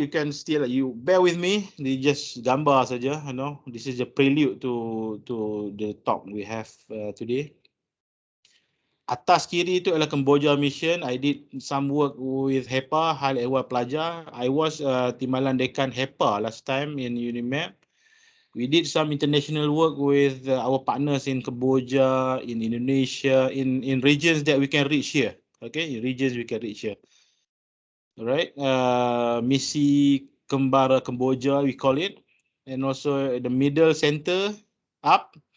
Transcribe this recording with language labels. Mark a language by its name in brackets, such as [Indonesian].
[English] You can still, you bear with me. They just [Malay] gambar saja. [English] This is a prelude to the talk we have today. [Malay] Atas kiri itu adalah Kamboja mission. [English] I did some work with HEPA, Hal Ehwal Pelajar. I was Timbalan Dekan HEPA last time in UNIMAP. We did some international work with our partners in Kamboja, in Indonesia, in regions that we can reach here. Okay, in regions we can reach here. Alright, misi Kembara Kamboja we call it, and also the middle center up.